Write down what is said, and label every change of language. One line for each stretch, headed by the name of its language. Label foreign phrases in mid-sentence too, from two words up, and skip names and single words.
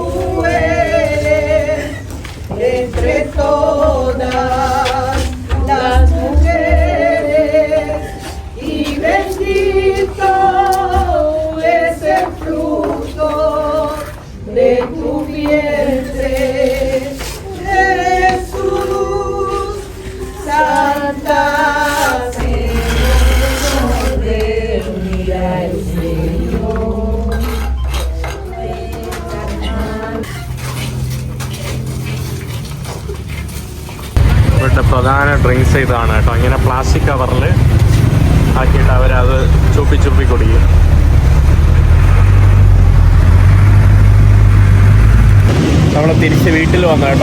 Spanish: eres entre todas las mujeres y bendito es el fruto de tu vientre, Jesús. Santa Señor, mira el Señor.
Malayalam: ഇവിടുത്തെ പ്രധാന ഡ്രിങ്ക്സ് ഇതാണ് കേട്ടോ. ഇങ്ങനെ
English: plastic cover
Malayalam: ആക്കിയിട്ട് അവരത് ചുപ്പി ചുപ്പി കുടിക്കും. നമ്മൾ തിരിച്ച് വീട്ടിൽ വന്നു കേട്ടോ.